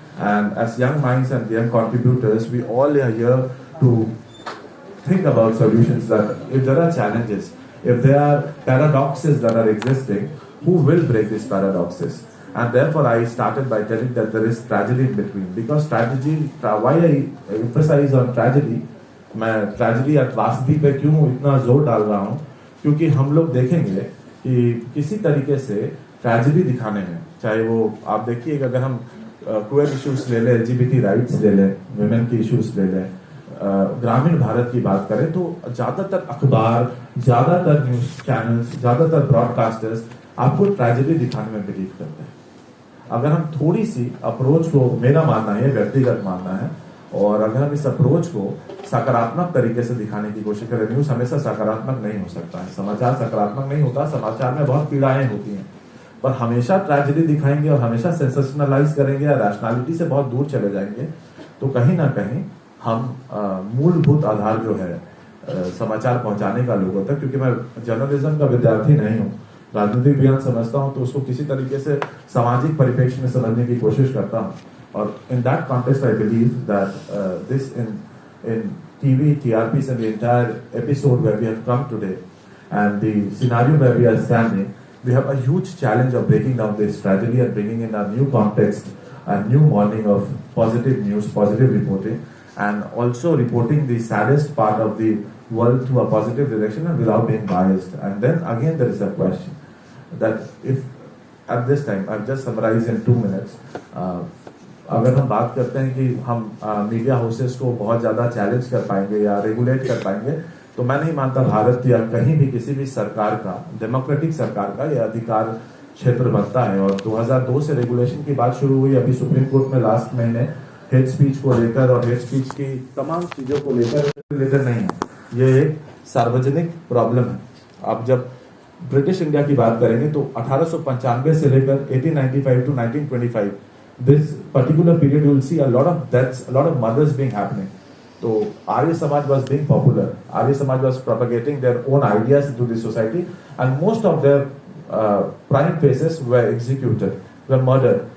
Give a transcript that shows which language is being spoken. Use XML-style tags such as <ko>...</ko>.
<en>And as young minds and young contributors, we all are here to think about solutions. That if there are challenges, if there are paradoxes that are existing, who will break these paradoxes? And therefore, I started by telling that there is tragedy in between. Because tragedy, why I emphasize on tragedy,</en> <hi>मैं tragedy या त्रासदी पे क्यों इतना जोर डाल रहा हूँ? क्योंकि हम लोग देखेंगे कि किसी तरीके से tragedy दिखाने में, चाहे वो आप देखिए अगर हम queer issues ले लें, LGBT rights ले लें, women की issues ले लें, ग्रामीण भारत की बात करें तो ज्यादातर अखबार, ज्यादातर न्यूज चैनल्स, ज्यादातर ब्रॉडकास्टर्स आपको ट्रेजेडी दिखाने में बिलीव करते हैं. अगर हम थोड़ी सी अप्रोच को, मेरा मानना है, व्यक्तिगत मानना है, और अगर हम इस अप्रोच को सकारात्मक तरीके से दिखाने की कोशिश करें, न्यूज हमेशा सकारात्मक नहीं हो सकता है, समाचार सकारात्मक नहीं होता, समाचार में बहुत पीड़ाएं होती हैं, पर हमेशा ट्रेजेडी दिखाएंगे और हमेशा सेंसेशनलाइज करेंगे या रैशनैलिटी से बहुत दूर चले जाएंगे, तो कहीं ना कहीं हम मूलभूत आधार जो है समाचार पहुंचाने का लोगों तक, क्योंकि मैं जर्नलिज्म का विद्यार्थी नहीं हूँ, राजनीतिक ज्ञान समझता हूँ, तो उसको किसी तरीके से सामाजिक परिप्रेक्ष्य में समझने की कोशिश करता हूँ.</hi> <en>और in that context, I believe that this in TV, TRPs and the entire episode where we have come today and the scenario where we are standing, we have a huge challenge of breaking down this tragedy and bringing in a new context, a new morning of positive news, positive reporting, and also reporting the saddest part of the world to a positive direction and without being biased. And then again there is a question that if at this time, I've just summarized in 2 minutes,</en> <hi>अगर हम बात करते हैं कि हम media houses को बहुत ज़्यादा चैलेंज कर पाएंगे या रेगुलेट कर पाएंगे, तो मैं नहीं मानता भारत या कहीं भी किसी भी सरकार का, डेमोक्रेटिक सरकार का यह अधिकार क्षेत्र बनता है. और 2002 से रेगुलेशन की बात शुरू हुई, अभी सुप्रीम कोर्ट में लास्ट महीने हेट स्पीच को लेकर और हेट स्पीच की तमाम चीज़ों को लेकर रिलेटेड नहीं है, ये एक सार्वजनिक प्रॉब्लम है. आप जब ब्रिटिश इंडिया की बात करेंगे तो 1895 से लेकर</hi> <en>1895 to 1925, this particular period you will see a lot of deaths, a lot of murders being happening. So Arya Samaj was being popular. Arya Samaj was propagating their own ideas into the society, and most of their prime faces were executed, were murdered.</en>